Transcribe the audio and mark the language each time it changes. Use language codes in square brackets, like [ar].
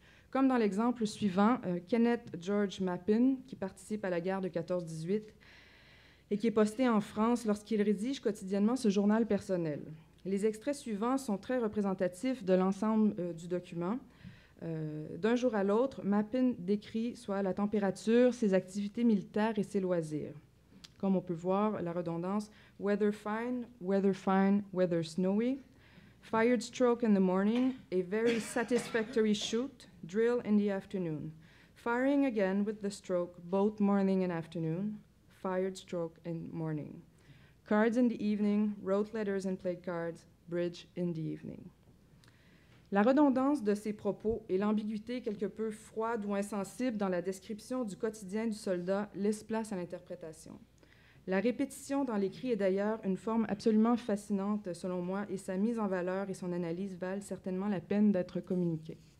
[fr] Comme dans l'exemple suivant, Kenneth George Mappin, qui participe à la guerre de 14-18, et qui est posté en France lorsqu'il rédige quotidiennement ce journal personnel. Les extraits suivants sont très représentatifs de l'ensemble du document. D'un jour à l'autre, Mappin décrit soit la température, ses activités militaires et ses loisirs. Comme on peut voir, la redondance [en] « weather fine, weather snowy »,« fired stroke in the morning, a very satisfactory shoot, drill in the afternoon, firing again with the stroke, both morning and afternoon, fired stroke in morning, cards in the evening, wrote letters and played cards, bridge in the evening ». [fr] La redondance de ces propos et l'ambiguïté quelque peu froide ou insensible dans la description du quotidien du soldat laissent place à l'interprétation. La répétition dans l'écrit est d'ailleurs une forme absolument fascinante, selon moi, et sa mise en valeur et son analyse valent certainement la peine d'être communiquées.